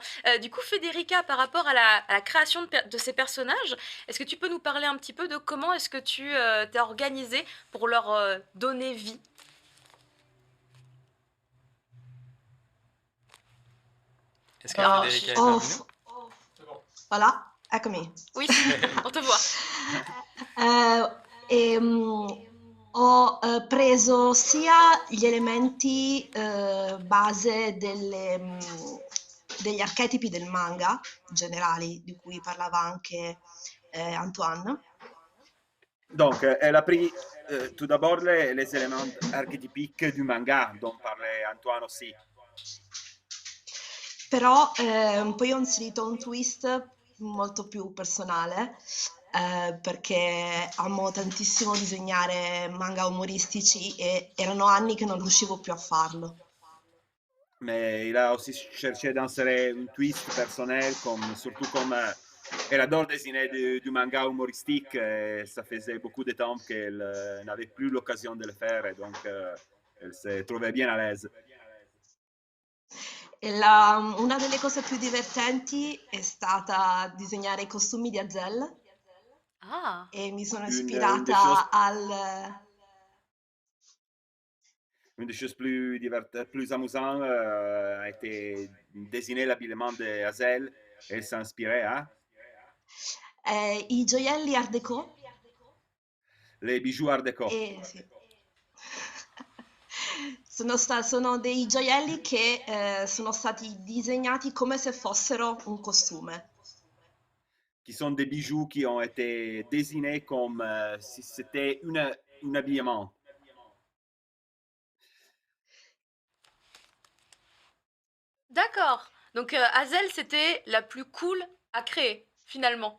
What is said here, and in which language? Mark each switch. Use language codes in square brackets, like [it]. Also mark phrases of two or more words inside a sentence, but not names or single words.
[fr] Du coup, Federica, par rapport à la création de ces personnages, est-ce que tu peux nous parler un petit peu de comment est-ce que tu t'es organisé pour leur donner vie? Est-ce que Alors, Federica est Oh, parmi nous? [it] voilà, eccomi. [fr] Oui, on te voit. [it] Ho preso sia gli elementi base degli archetipi del manga generali, di cui parlava anche Antoine. [fr] Donc, elle a pris tout d'abord les éléments archétypiques du manga dont parlait Antoine aussi. [it] Però poi ho inserito un twist molto più personale perché amo tantissimo disegnare manga umoristici e erano anni che non riuscivo più a farlo. [fr] Mais il a aussi cherché d'insérer un twist personnel, surtout comme Elle adore dessiner du manga humoristique et ça faisait beaucoup de temps qu'elle n'avait plus l'occasion de le faire et donc elle se trouvait bien à l'aise. [it] Una delle cose più divertenti è stata disegnare i costumi di Hazel Ah, e mi sono [fr] Une des choses, [it] ispirata al... [fr] une des choses plus amusantes a été dessiner l'habillement de Hazel. Elle s'inspirait à [it] I gioielli Art Deco [fr] les bijoux Art déco. [it] sì. Sono dei gioielli che sono stati disegnati come se fossero un costume. [fr] Qui sont des bijoux qui ont été dessinés comme si c'était un habillement. d'accord. Donc Hazel, c'était la plus cool à créer, finalement.